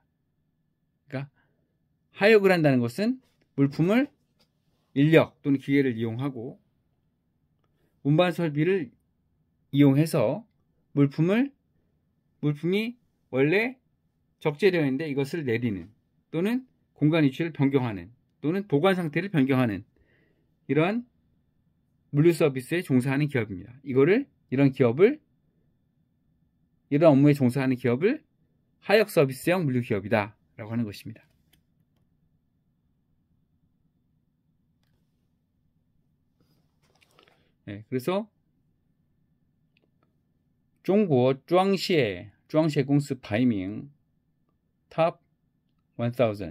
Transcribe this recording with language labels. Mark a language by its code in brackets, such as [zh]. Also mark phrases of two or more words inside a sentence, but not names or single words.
[ko] 그러니까 하역을 한다는 것은 물품을 인력 또는 기계를 이용하고 운반 설비를 이용해서 물품이 원래 적재되어 있는데 이것을 내리는, 또는 공간 위치를 변경하는, 또는 보관 상태를 변경하는 이러한 물류 서비스에 종사하는 기업입니다. 이런 업무에 종사하는 기업을 하역 서비스형 물류 기업이다 라고 하는 것입니다. 네, 그래서 [zh] 中国装卸公司排名 Top 1000.